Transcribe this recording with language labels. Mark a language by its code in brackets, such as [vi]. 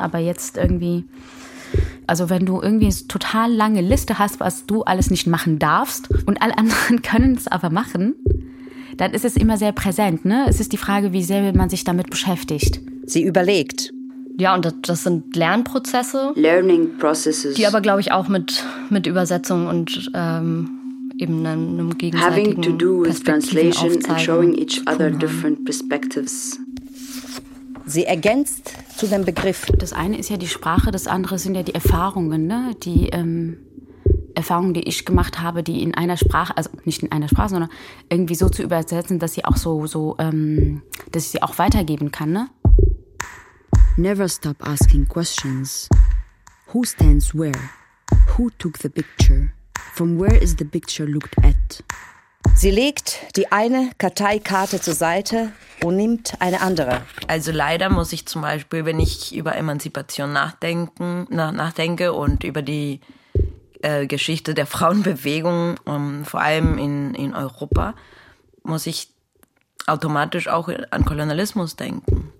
[de] Aber jetzt irgendwie, also wenn du irgendwie eine total lange Liste hast, was du alles nicht machen darfst und alle anderen können es aber machen, dann ist es immer sehr präsent. Ne? Es ist die Frage, wie sehr man sich damit beschäftigt. Sie überlegt. Ja, und das sind Lernprozesse. [en] Learning processes. [de] Die aber, glaube ich, auch mit Übersetzung und eben einem gegenseitigen Perspektiven [en] Having to do with translation and showing each other different perspectives. [de] Sie ergänzt zu dem Begriff. Das eine ist ja die Sprache, das andere sind ja die Erfahrungen, ne? Die Erfahrungen, die ich gemacht habe, die in einer Sprache, also nicht in einer Sprache, sondern irgendwie so zu übersetzen, dass sie auch dass ich sie auch weitergeben kann, ne? [en] Never stop asking questions. Who stands where? Who took the picture? From where is the picture looked at? [de] Sie legt die eine Karteikarte zur Seite und nimmt eine andere. Also leider muss ich zum Beispiel, wenn ich über Emanzipation nachdenke und über die Geschichte der Frauenbewegung, vor allem in Europa, muss ich automatisch auch an Kolonialismus denken.